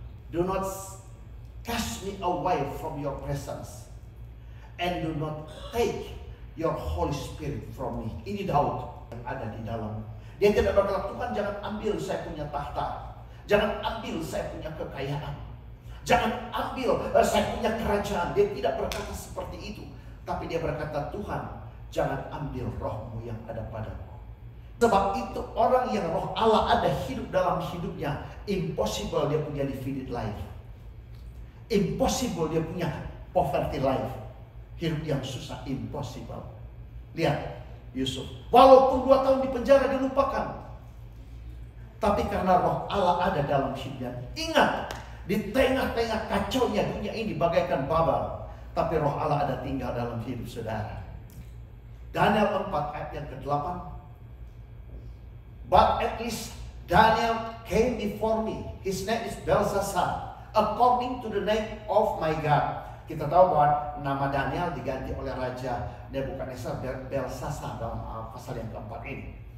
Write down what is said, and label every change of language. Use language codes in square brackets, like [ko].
[en] Do not cast me away from your presence, and do not take your Holy Spirit from me. [id] Ini Daud yang ada di dalam. Dia tidak berkata, Tuhan jangan ambil saya punya tahta, jangan ambil saya punya kekayaan, jangan ambil saya punya kerajaan. Dia tidak berkata seperti itu, tapi dia berkata, Tuhan jangan ambil rohmu yang ada padaku. Sebab itu orang yang roh Allah ada hidup dalam hidupnya, [en] impossible [id] dia punya [en] defeated life. Impossible [id] dia punya [en] poverty life. [id] Hidup yang susah, [en] impossible. [id] Lihat Yusuf, walaupun 2 tahun di penjara dilupakan, tapi karena roh Allah ada dalam hidupnya. Ingat, di tengah-tengah kacaunya dunia ini bagaikan Babel, tapi roh Allah ada tinggal dalam hidup saudara. Daniel 4 ayat yang ke-8. [en] But at least Daniel came before me. His name is Belshazzar, according to the name of my God. [id] Kita tahu bahwa nama Daniel diganti oleh Raja Nebukadnezar Belshazzar dalam pasal yang keempat ini.